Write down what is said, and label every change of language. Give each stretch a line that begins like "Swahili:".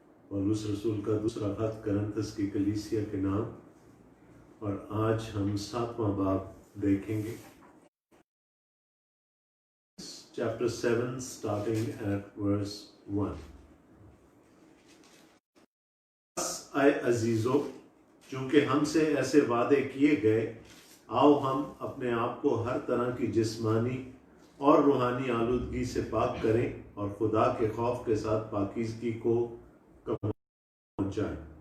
Hindi: पौलुस रसूल का दूसरा खत करंथस की कलीसिया के नाम, और आज हम 7वां बाब देखेंगे।
English: Chapter 7 starting at verse 1.
Hindi: आए अजीजों, चूंकि हमसे ऐसे वादे किए गए, आओ हम अपने आप को हर तरह की जिस्मानी और रूहानी आलूदगी से पाक करें और खुदा के खौफ के साथ पाकीज़गी को पहुंचाएं।